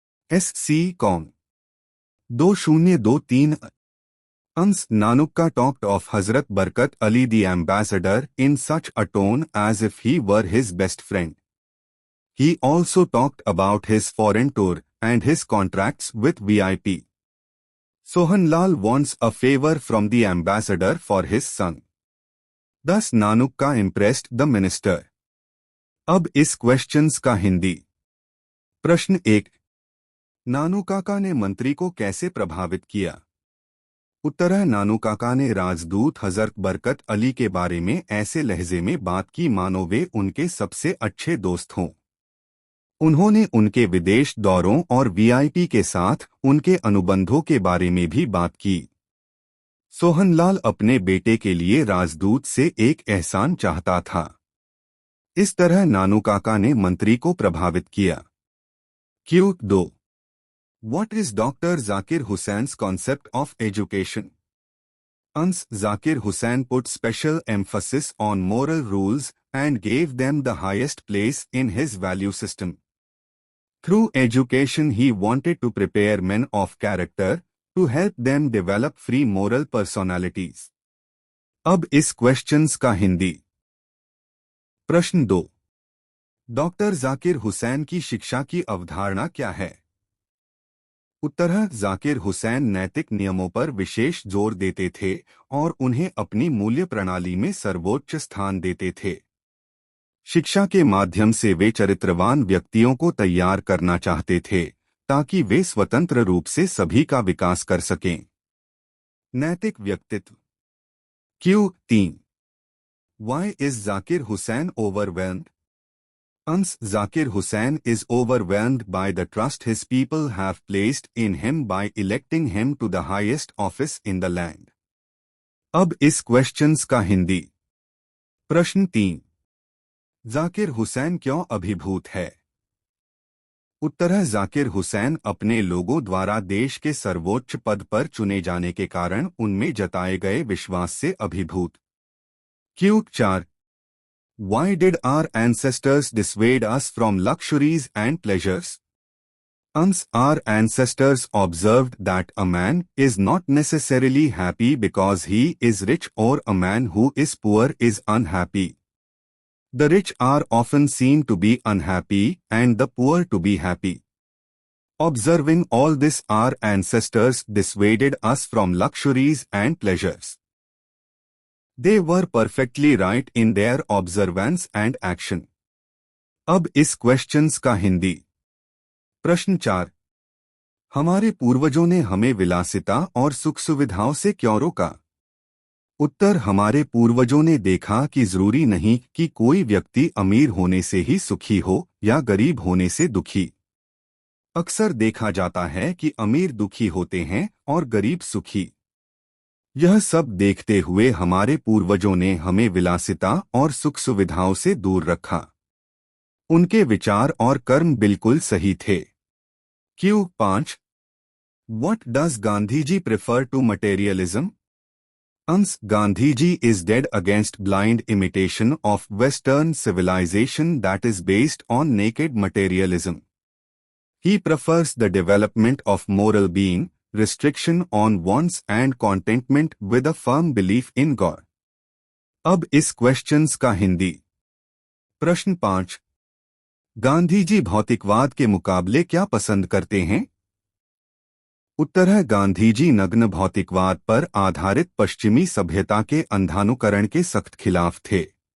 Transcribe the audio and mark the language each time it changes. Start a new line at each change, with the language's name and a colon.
English: SC Kong 2023 Ans Nanukka talked of Hazrat Barkat Ali the ambassador in such a tone as if he were his best friend. He also talked about his foreign tour and his contracts with VIP. Sohanlal wants a favor from the ambassador for his son. Thus Nanukka impressed the minister.
Hindi: अब इस questions का हिंदी। प्रश्न 1 नानू काका ने मंत्री को कैसे प्रभावित किया? उत्तर है नानू काका ने राजदूत हजरत बरकत अली के बारे में ऐसे लहजे में बात की मानो वे उनके सबसे अच्छे दोस्त हों। उन्होंने उनके विदेश दौरों और वीआईपी के साथ उनके अनुबंधों के बारे में भी बात की। सोहनलाल अपने बेटे के लिए राजदूत से एक एहसान चाहता था। इस तरह नानू काका ने मंत्री को प्रभावित किया।
English: Q2 What is Dr. Zakir Husain's concept of education? Ans Zakir Hussain put special emphasis on moral rules and gave them the highest place in his value system. Through education he wanted to prepare men of character to help them develop free moral personalities.
Hindi: अब इस questions का हिंदी। प्रश्न 2 doctor Zakir Hussain की शिक्षा की अवधारणा क्या है? उत्तर है जाकिर हुसैन नैतिक नियमों पर विशेष जोर देते थे और उन्हें अपनी मूल्य प्रणाली में सर्वोच्च स्थान देते थे। शिक्षा के माध्यम से वे चरित्रवान व्यक्तियों को तैयार करना चाहते थे ताकि वे स्वतंत्र रूप से सभी का विकास कर सकें। नैतिक व्यक्तित्व
English: Q3 Why is Zakir Hussain overwhelmed? Ans Zakir Hussain is overwhelmed by the trust his people have placed in him by electing him to the highest office in the land.
Hindi: अब इस क्वेश्चंस का हिंदी। प्रश्न 3 जाकिर हुसैन क्यों अभिभूत है? उत्तर है जाकिर हुसैन अपने लोगों द्वारा देश के सर्वोच्च पद पर चुने जाने के कारण उनमें जताए गए विश्वास से अभिभूत।
English: Q4 Why did our ancestors dissuade us from luxuries and pleasures? Ans our ancestors observed that a man is not necessarily happy because he is rich or a man who is poor is unhappy. The rich are often seen to be unhappy and the poor to be happy. Observing all this, our ancestors dissuaded us from luxuries and pleasures. They were perfectly right in their observance and action.
Hindi: अब इस questions का हिंदी। प्रश्न 4 हमारे पूर्वजों ने हमें विलासिता और सुख सुविधाओं से क्यों रोका? उत्तर हमारे पूर्वजों ने देखा कि जरूरी नहीं कि कोई व्यक्ति अमीर होने से ही सुखी हो या गरीब होने से दुखी। अक्सर देखा जाता है कि अमीर दुखी होते हैं और गरीब सुखी। यह सब देखते हुए हमारे पूर्वजों ने हमें विलासिता और सुख सुविधाओं से दूर रखा। उनके विचार और कर्म बिल्कुल सही थे।
English: Q5 What does Gandhiji prefer to materialism? Ans Gandhiji is dead against blind imitation of Western civilization that is based on naked materialism. He prefers the development of moral being, restriction on wants and contentment with a firm belief in God.
Hindi: अब इस questions का हिंदी। प्रश्न 5 गांधी जी भौतिकवाद के मुकाबले क्या पसंद करते हैं? उत्तर है गांधी जी नग्न भौतिकवाद पर आधारित पश्चिमी सभ्यता के अंधानुकरण के सख्त खिलाफ थे।